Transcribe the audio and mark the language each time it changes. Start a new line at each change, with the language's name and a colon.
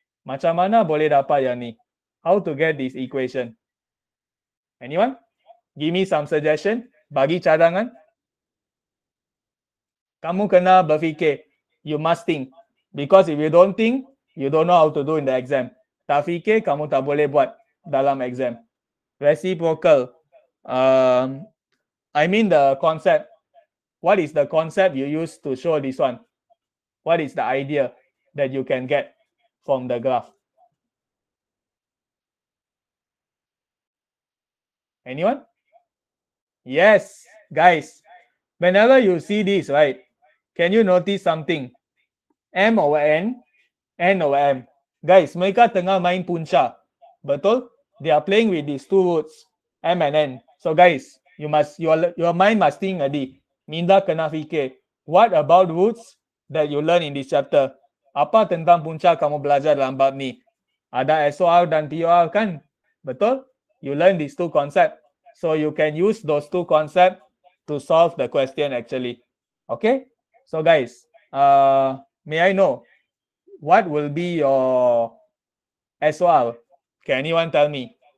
Malay: Macam mana boleh dapat yang ni?
English: How to get this equation? Anyone? Give me some suggestion.
Malay: Bagi cadangan. Kamu kena berfikir.
English: You must think. Because if you don't think, you don't know how to do in the exam.
Malay: Tak fikir, kamu tak boleh buat dalam exam.
English: Reciprocal. I mean the concept. What is the concept you use to show this one? What is the idea that you can get from the graph? Anyone? Yes, guys. Whenever you see this, right, can you notice something? M over N, N over M. Guys,
Malay: mereka tengah main punca. Betul?
English: They are playing with these two roots, M and N. So guys, your mind must think adi.
Malay: Minda kena fikir.
English: What about roots that you learn in this chapter?
Malay: Apa tentang punca kamu belajar dalam bab ni? Ada SOR dan POR kan? Betul?
English: You learn these two concepts. So you can use those two concepts to solve the question actually. Okay? So guys, may I know what will be your SOR? Can anyone tell me?